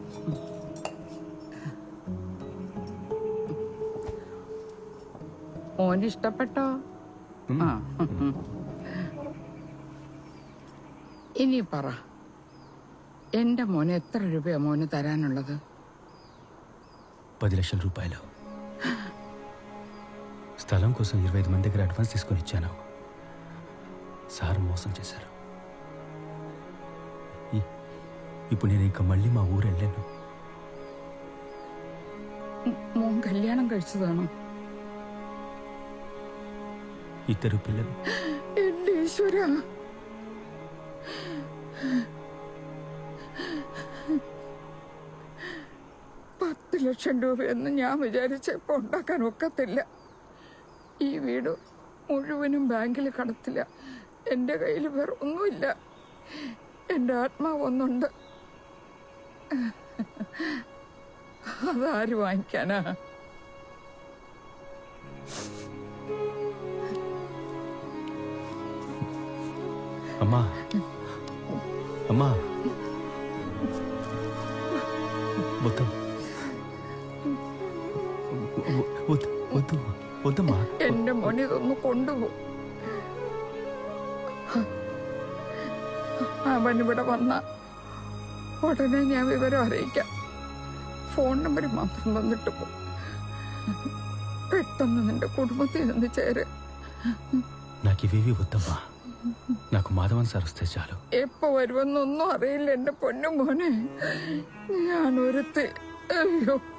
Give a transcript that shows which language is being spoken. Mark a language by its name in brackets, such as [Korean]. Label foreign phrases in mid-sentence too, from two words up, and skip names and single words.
[Malayalam] മോന് ഇഷ്ടപ്പെട്ടോ? ആ, ഇനി പറ, എന്റെ മോന് എത്ര രൂപയാ മോന് തരാനുള്ളത്? [Telugu] 10 లక్షల రూపాయలు. స్థలం కోసం 25 మంది దగ్గర అడ్వాన్స్ తీసుకొని ఇచ్చాను. సార్ మోసం చేశారు. ఇప్పుడు నేను ఇంకా మళ్ళీ మా ఊరు వెళ్ళాను. [Malayalam] മോൻ കല്യാണം കഴിച്ചതാണോ? [Telugu] 2 పిల్లలు. [Malayalam] എന്റെ ഈശ്വരാ, ലക്ഷം രൂപയൊന്നും ഞാൻ വിചാരിച്ചപ്പോൾ ഉണ്ടാക്കാൻ ഒക്കത്തില്ല. ഈ വീട് മുഴുവനും ബാങ്കിൽ കടത്തില്ല. എൻ്റെ കയ്യിൽ വേറെ ഒന്നുമില്ല. എൻ്റെ ആത്മാവ് ഒന്നുണ്ട്. അതാര് വാങ്ങിക്കാനാ? [Telugu] అమ్మా, అమ్మా, వద్దు వద్దు వద్దమ్మా. [Malayalam] എന്റെ മോനെ ഇതൊന്ന് കൊണ്ടുപോ. അവനിവിടെ വന്ന ഉടനെ ഞാൻ വിവരം അറിയിക്കാം. ഫോൺ നമ്പർ മാത്രം തന്നിട്ട് പോ. പെട്ടെന്ന് നിന്റെ കുടുംബത്തിൽ നിന്ന് ചേര്. [Telugu] నాకు ఇవేవి వద్దమ్మా. నాకు మాధవన్ సార్ వస్తే చాలు. [Malayalam] എപ്പോ വരുമെന്നൊന്നും അറിയില്ല എന്റെ പൊന്നു മോനെ. ഞാൻ ഒരുത്തി. അയ്യോ,